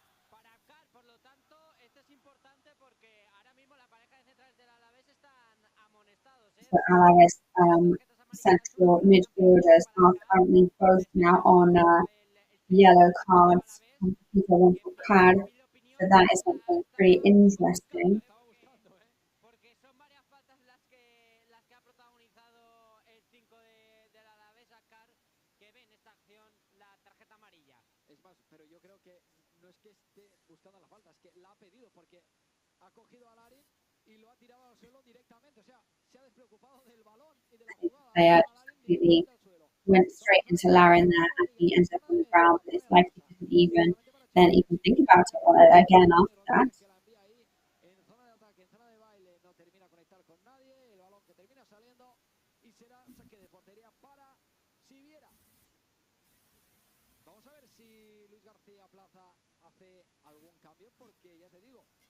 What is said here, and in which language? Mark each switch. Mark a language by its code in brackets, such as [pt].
[es] Para Car, por lo tanto, esto es importante porque ahora mismo la pareja de centrales del Alavés están amonestados. [en] So Alavés central midfielders are currently both now on yellow cards. People want to card. So that is something pretty interesting. [es] Porque son varias faltas las que ha protagonizado el 5 del Alavés a Car, que ven esta acción la tarjeta amarilla. Es más, pero yo creo que no es que esté buscando la falta, es que la ha pedido porque ha cogido a Larin y lo ha tirado al suelo directamente. O sea, se ha despreocupado del balón y de la jugada. [en] They completely went straight into Larin there and he ended up on the ground. But it's like he didn't even think about it again after that. [es] En zona de ataque, en zona de baile, no termina a conectar con nadie. El balón que termina saliendo y será saque de portería para Siviera. Vamos a ver si Luis García Plaza hace algún cambio, porque ya te digo.